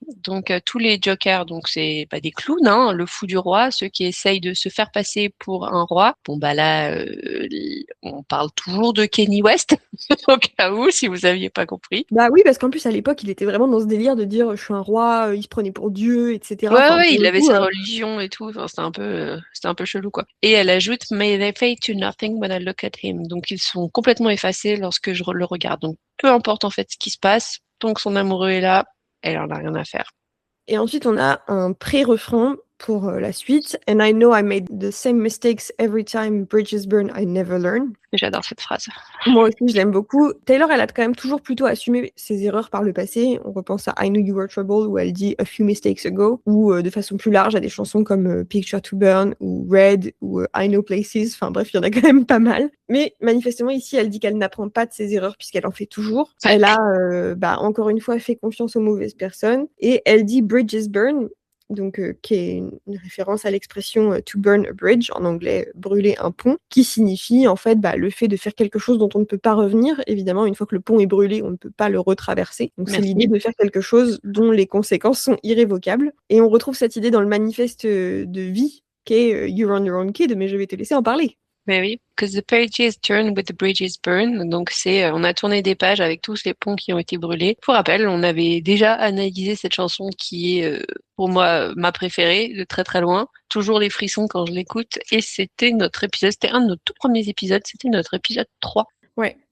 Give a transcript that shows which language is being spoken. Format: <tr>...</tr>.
<fr>Donc, tous les jokers, donc c'est des clowns, hein, le fou du roi, ceux qui essayent de se faire passer pour un roi. Bon, là, on parle toujours de Kanye West, au cas où, si vous aviez pas compris. Bah oui, parce qu'en plus, à l'époque, il était vraiment dans ce délire de dire « je suis un roi », il se prenait pour Dieu, etc. Ouais, il avait sa religion et tout. Enfin, c'était un peu chelou, quoi. Et elle ajoute</fr> <en>May they fade to nothing when I look at him.</en> <fr>Donc, ils sont complètement effacés lorsque je le regarde. Donc, peu importe en fait ce qui se passe, tant que son amoureux est là, elle en a rien à faire. Et ensuite, on a un pré-refrain pour la suite.</fr> <en>And I know I made the same mistakes every time bridges burn, I never learn.</en> <fr>J'adore cette phrase. Moi aussi, je l'aime beaucoup. Taylor, elle a quand même toujours plutôt assumé ses erreurs par le passé. On repense à I Knew You Were Trouble, où elle dit A Few Mistakes Ago, ou de façon plus large à des chansons comme Picture to Burn, ou Red, ou I Know Places. Enfin bref, il y en a quand même pas mal. Mais manifestement, ici, elle dit qu'elle n'apprend pas de ses erreurs puisqu'elle en fait toujours. Elle a, encore une fois, fait confiance aux mauvaises personnes. Et elle dit Bridges Burn, donc qui est une référence à l'expression</fr> <en>to burn a bridge,</en> <fr>en anglais brûler un pont, qui signifie en fait le fait de faire quelque chose dont on ne peut pas revenir. Évidemment, une fois que le pont est brûlé, on ne peut pas le retraverser. Donc c'est l'idée de faire quelque chose dont les conséquences sont irrévocables. Et on retrouve cette idée dans le manifeste de vie You're on your own kid, mais je vais te laisser en parler. Mais oui,</fr> <en>because the pages turn with the bridges burn.</en> <fr>Donc on a tourné des pages avec tous les ponts qui ont été brûlés. Pour rappel, on avait déjà analysé cette chanson qui est pour moi ma préférée de très très loin. Toujours les frissons quand je l'écoute. Et c'était un de nos tout premiers épisodes. C'était notre épisode 3. Ouais.</fr>